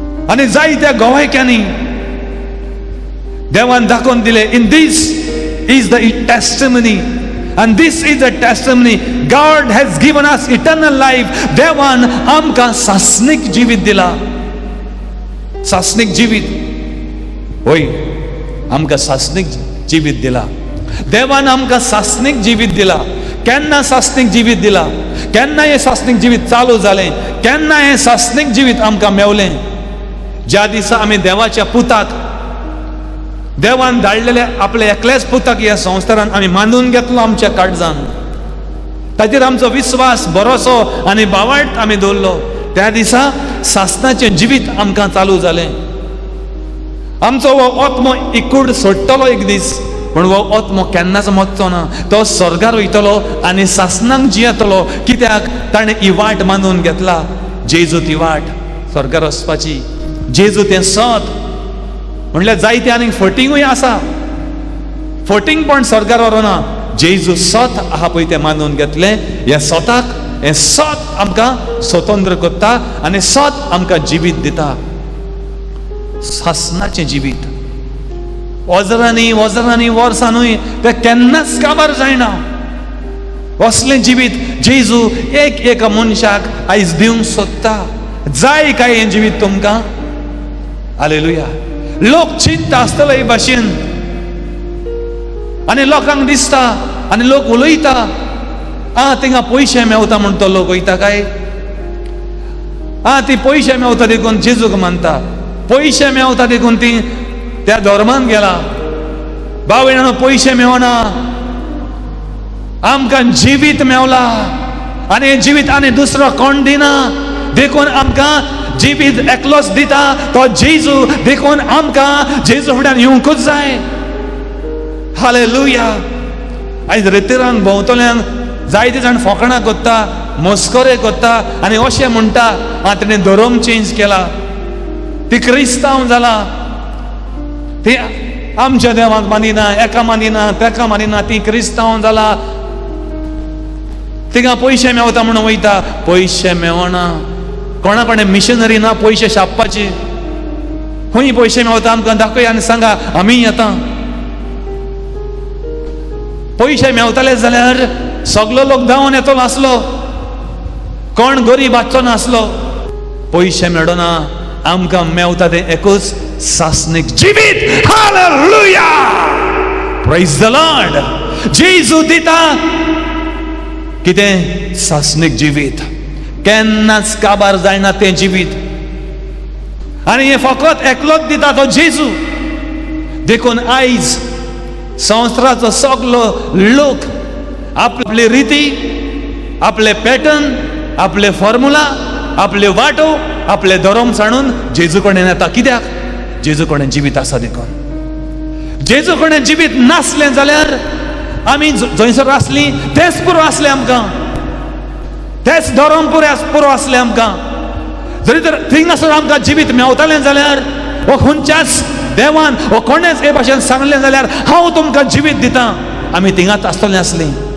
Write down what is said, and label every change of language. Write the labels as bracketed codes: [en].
[gom] आनी जायत्या गवायक्यांनी देवान दाखोवन दिलें. [en] In this is the testimony, and this is the testimony, God has given us eternal life. [gom] देवान आमकां सासणीक जिवीत दिला. सासणीक जिवीत. होय, आमकां सासणीक जिवीत दिला. देवान आमकां सासणीक जिवीत दिला. केन्ना सासणीक जिवीत दिला? केन्ना हें सासणीक जिवीत चालू जालें? केन्ना हें सासणीक जिवीत आमकां मेवलें? ज्या दिसा आमी देवाच्या पुताक, देवान धाडलेल्या आपल्या एकल्याच पुताक ह्या संवसारान आमी मानून घेतलो आमच्या काळजान, ताचेर आमचो विश्वास, भरोसो आनी बावार्थ आमी दवरलो, त्या दिसा सासणाचें जिवीत आमकां चालू जालें. आमचो हो आत्मो इकूड सोडटलो एक दीस, पूण हो आत्मो केन्नाच मरचो ना. तो स्वर्गार वयतलो आनी सासणांक जियेतलो. कित्याक? ताणें ही वाट मानून घेतला. जेजू ती वाट स्वर्गार वचपाची. जेजू तें सत. म्हणल्यार जायते आनीक फटींगूय आसा, फटींग पण स्वर्गार व्हरोना. जेजू सत आहा पळय तें मानून घेतलें. ह्या सताक, हें सत आमकां स्वतंत्र करता आनी सत आमकां जिवीत दिता. सासणाचें जिवीत. वजरांनी वर्सांनूय तें केन्नाच काबार जायना. असलें जिवीत जेजू एक एका मनशाक आयज दिवंक सोदता. जाय काय हें जिवीत तुमकां? हालेलुया. लोक चिंता आसतलो हे भाशेन आनी लोकांक दिसता आनी लोक उलयता थिंगा पयशे मेवता म्हण तो लोक वयता काय? ती पयशे मेवता देखून जेजूक मानता. पयशे मेवता देखून ती त्या धर्मान गेला. बावयणानो पयशे मेवना, आमकां जिवीत मेवला आनी जिवीत आनी दुसरो कोण दिना. देखून आमकां जिवीत एकलोच दिता तो जेजू. देखून आमकां जेजू फुड्यान येवंकूच जाय. हालेलुया. आयज रितीरांक भोंवतल्यांक जायते जाण फकाणां कोत्ता, मस्करे कोत्ता आनी अशें म्हणटा तिणें धर्म चेंज केला, ती क्रिस्तांव जाला, ती आमच्या देवाक मानिना, एका मानिना, तेका मानिना, ती क्रिस्तांव जाला. तिंगा पयशे मेवता म्हणून वयता. पयशे मेवना. कोणा कोणें मिशनरी ना पयशे छापपाचे. खंय पयशे मेवता आमकां दाखय आनी सांगा, आमी येता. पयशे मेवताले जाल्यार सगलो लोक धांवन येतलो नासलो, कोण गरीब आसचो नासलो. पयशे मेळना, आमकां मेवता तें एकूच सासणीक जिवीत. [en] Hallelujah. Praise the lord. [gom] जेजू दिता कितें? सासणीक जिवीत. केन्नाच काबार जायना तें जिवीत. आनी हें फकत एकलोच दिता तो जेजू. देखून आयज संवसाराचो सगलो लोक आपली रिती, आपले पॅटर्न, आपले फॉर्मुला, आपले वाटो, आपले धर्म सांडून जेजू कडेन येता. कित्याक? जेजू कडेन जिवीत आसा देखून. जेजू कडेन जिवीत नासलें जाल्यार आमी जंयसर आसलीं तेंच पुरो आसलें आमकां, तेंच धर्म पुरो आसलें आमकां. जरी तर थिंगासर आमकां जिवीत मेवतालें जाल्यार वो खंयच्याच देवान वो कोणेच हे भाशेन सांगलें जाल्यार हांव तुमकां जिवीत दितां, आमी थिंगाच आसतलीं आसलीं.